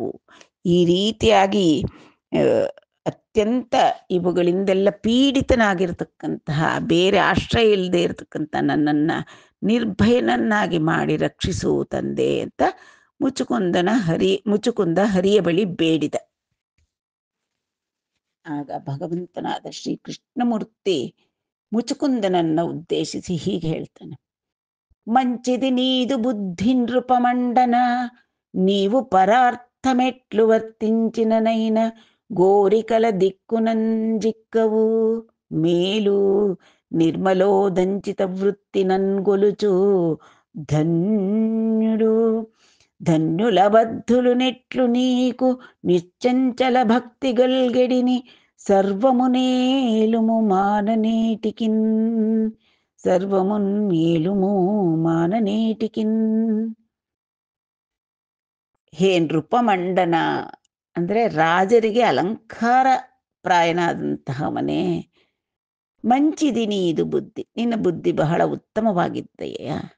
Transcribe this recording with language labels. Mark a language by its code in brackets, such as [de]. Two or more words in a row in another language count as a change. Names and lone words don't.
[kn] ಈ ರೀತಿಯಾಗಿ ಅತ್ಯಂತ ಇವುಗಳಿಂದೆಲ್ಲ ಪೀಡಿತನಾಗಿರ್ತಕ್ಕಂತಹ, ಬೇರೆ ಆಶ್ರಯ ಇಲ್ಲದೆ ಇರತಕ್ಕಂಥ ನನ್ನನ್ನು ನಿರ್ಭಯನನ್ನಾಗಿ ಮಾಡಿ ರಕ್ಷಿಸು ತಂದೆ ಅಂತ ಮುಚುಕುಂದ ಹರಿಯ ಬಳಿ ಬೇಡಿದ. ಆಗ ಭಗವಂತನಾದ ಶ್ರೀ ಕೃಷ್ಣಮೂರ್ತಿ ಮುಚುಕುಂದನನ್ನ ಉದ್ದೇಶಿಸಿ ಹೀಗೆ ಹೇಳ್ತಾನೆ. [te] మంచిది నీదు బుద్ధి నృపమండన, నీవు పరార్థమెట్లు వర్తించిననైన గోరికల దిక్కునంజిక్కవు మేలు నిర్మలోదంచిత వృత్తి నన్గొలుచు ధన్యుడు. ధన్యుల బద్ధులు నెట్లు నీకు నిశ్చంచల భక్తి గల్గెడిని సర్వమునేలుము మాననేటికిన్. సర్వమున్మేలుము మాననేటికిన్. [kn] ಹೇ ನೃಪಮಂಡನ ಅಂದರೆ ರಾಜರಿಗೆ ಅಲಂಕಾರ ಪ್ರಾಯನಾದಂತಹ ಮನೆ. [te] మంచిదిని ఇదు బుద్ధి. [kn] ನಿನ್ನ ಬುದ್ಧಿ ಬಹಳ ಉತ್ತಮವಾಗಿದ್ದೆಯ.